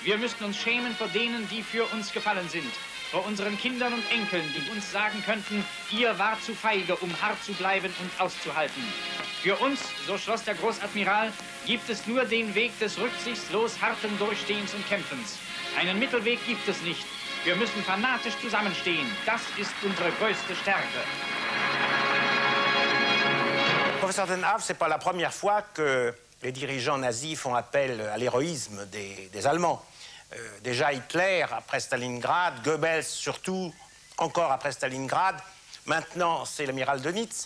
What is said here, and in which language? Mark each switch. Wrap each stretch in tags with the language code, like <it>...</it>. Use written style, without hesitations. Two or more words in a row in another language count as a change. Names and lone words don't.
<de>Wir müssten uns schämen vor denen, die für uns gefallen sind. Vor unseren Kindern und Enkeln, die uns sagen könnten, ihr wart zu feige, um hart zu bleiben und auszuhalten. Für uns, so schloss der Großadmiral, gibt es nur den Weg des rücksichtslos harten Durchstehens und Kämpfens. Einen Mittelweg gibt es nicht. Wir müssen fanatisch zusammenstehen. Das ist unsere größte Stärke.</de> <fr>Professeur Ten Have, c'est pas la première fois que les dirigeants nazis font appel à l'héroïsme des Allemands. Déjà Hitler, après Stalingrad, Goebbels surtout, encore après Stalingrad, maintenant c'est l'amiral Dönitz.</fr>